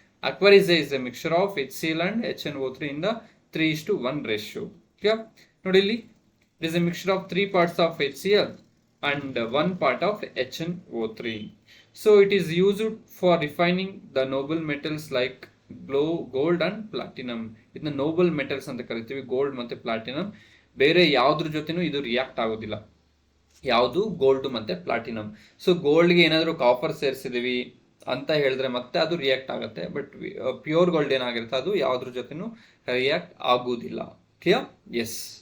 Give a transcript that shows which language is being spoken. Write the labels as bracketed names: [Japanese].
[English] Aqua regia is a mixture of HCl and HNO3 in the 3:1 ratio. Clear? [Kannada] ನೋಡಿ, ಇಲ್ಲಿ [English] It is a mixture of 3 parts of HCl and 1 part of HNO3. So it is used for refining the noble metals like gold and platinum. [Kannada] ಇದನ್ನ Nobel metals ಅಂತ ಕರಿತೀವಿ, gold ಮತ್ತೆ platinum. ಬೇರೆ ಯಾವ್ದ್ರ ಜೊತೆನೂ ಇದು ರಿಯಾಕ್ಟ್ ಆಗೋದಿಲ್ಲ, ಯಾವುದು? ಗೋಲ್ಡ್ ಮತ್ತೆ ಪ್ಲಾಟಿನಂ. ಸೊ ಗೋಲ್ಡ್ಗೆ ಏನಾದರೂ ಕಾಪರ್ ಸೇರಿಸಿದೀವಿ ಅಂತ ಹೇಳಿದ್ರೆ ಮತ್ತೆ ಅದು ರಿಯಾಕ್ಟ್ ಆಗುತ್ತೆ. ಬಟ್ ಪ್ಯೂರ್ ಗೋಲ್ಡ್ ಏನಾಗಿರುತ್ತೆ ಅದು ಯಾವ್ದ್ರ ಜೊತೆನೂ ರಿಯಾಕ್ಟ್ ಆಗುವುದಿಲ್ಲ. ಕ್ಲಿಯರ್? ಎಸ್.